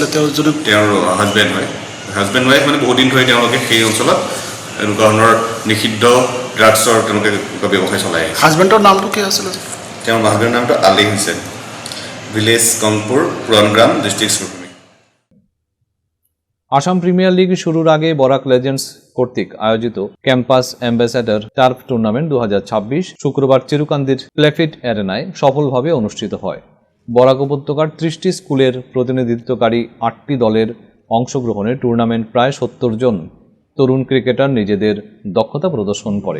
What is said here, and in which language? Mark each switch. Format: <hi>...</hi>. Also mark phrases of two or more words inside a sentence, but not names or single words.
<as>তেওঁৰ</as> <en>husband wife</en> <as>মানে বহুত দিন ধৰি তেওঁলোকে সেই অঞ্চলত এনেকুৱা ধৰণৰ নিষিদ্ধ ড্ৰাগছৰ তেওঁলোকে ব্যৱসায় চলাই আহিছে। হাজবেণ্ডৰ নামটো কি আছিলে? তেওঁৰ হাজবেণ্ডৰ নামটো আলী হুছেইন, ভিলেজ গংপুৰ পুৰাণগ্ৰাম, ডিষ্ট্ৰিক্ট শ্ৰীভূমি।</as> <bn>আসাম প্রিমিয়ার লিগ শুরুর আগে বরাক লেজেন্ডস কর্তৃক আয়োজিত ক্যাম্পাস অ্যাম্বাসেডর টার্ফ টুর্নামেন্ট 2026 শুক্রবার চিরুকান্দির প্লেফিট অ্যারেনায় সফলভাবে অনুষ্ঠিত হয়। বরাক উপত্যকার 30টি স্কুলের প্রতিনিধিত্বকারী 8টি দলের অংশগ্রহণে টুর্নামেন্ট প্রায় 70 জন তরুণ ক্রিকেটার নিজেদের দক্ষতা প্রদর্শন করে।</bn>